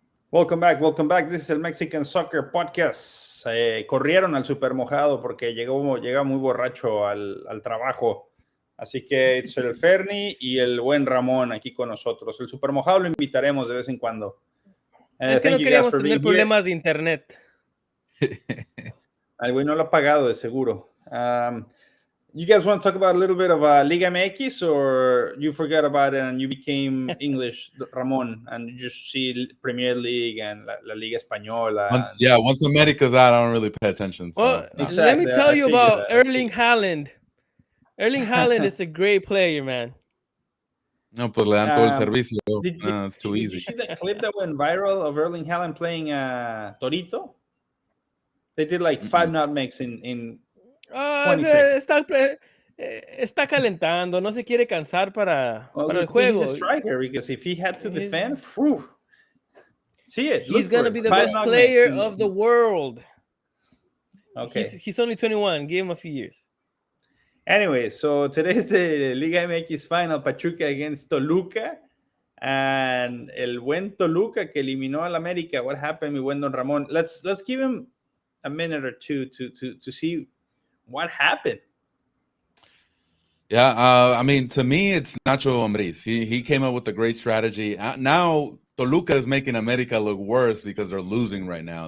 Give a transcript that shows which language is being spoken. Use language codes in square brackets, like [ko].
[en] Welcome back. This is el Mexican Soccer Podcast. [es] Corrieron al super mojado porque llega muy borracho al trabajo. Así que es el Ferni y el buen Ramón aquí con nosotros. El super mojado lo invitaremos de vez en cuando. Es que no queríamos tener problemas de internet. Al güey no lo ha pagado de seguro. [en] You guys want to talk about a little bit of Liga MX, or you forgot about it and you became English, Ramon, and you just see Premier League and La Liga Española? Once America's out, I don't really pay attention. So, well, exactly. Let me tell you about Erling Haaland. Erling Haaland is a great player, man. [es] No, pues le dan todo el servicio. [en] It's too easy. Did you see that clip that went viral of Erling Haaland playing Torito? They did like 5 nutmegs in 20 seconds. [es] Está calentando, no se quiere cansar para el juego. [en] He's a striker, because if he had to defend, whew, see it. He's going to be the best player of the world. Okay. He's only 21. Give him a few years. Anyway, so today's the Liga MX final, Pachuca against Toluca. [es] And el buen Toluca que eliminó al América. [en] What happened, [es] mi buen [en] Don Ramon? Let's give him a minute or two to see what happened. Yeah, I mean, to me, it's Nacho Ambriz. He came up with a great strategy. Now Toluca is making America look worse because they're losing right now.